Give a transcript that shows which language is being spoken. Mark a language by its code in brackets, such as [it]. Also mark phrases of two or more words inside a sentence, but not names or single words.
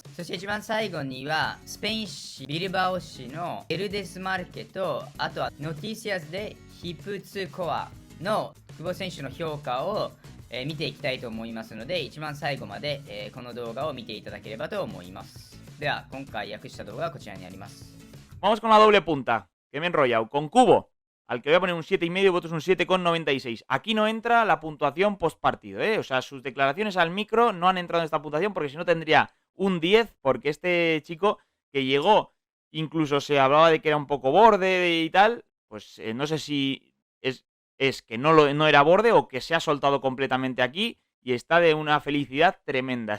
[ja] そして一番最後にはスペイン市ビルバオ市のエルデスマルケとあとはノティシアスでヒプツコアの久保選手の評価を見ていきたいと思いますので一番最後まで、この動画を見ていただければと思います。では今回訳した動画はこちらにあります。 [es] Vamos con la doble punta, que me he enrollado. Con Cubo, al que voy a poner un 7,5, votos un 7,96. Aquí no entra la puntuación post partido, ¿eh? O sea, sus declaraciones al micro no han entrado en esta puntuación porque si no tendría un 10, porque este chico que llegó, incluso se hablaba de que era un poco borde y tal, pues no sé si es que no era borde o que se ha soltado completamente aquí y está de una felicidad tremenda.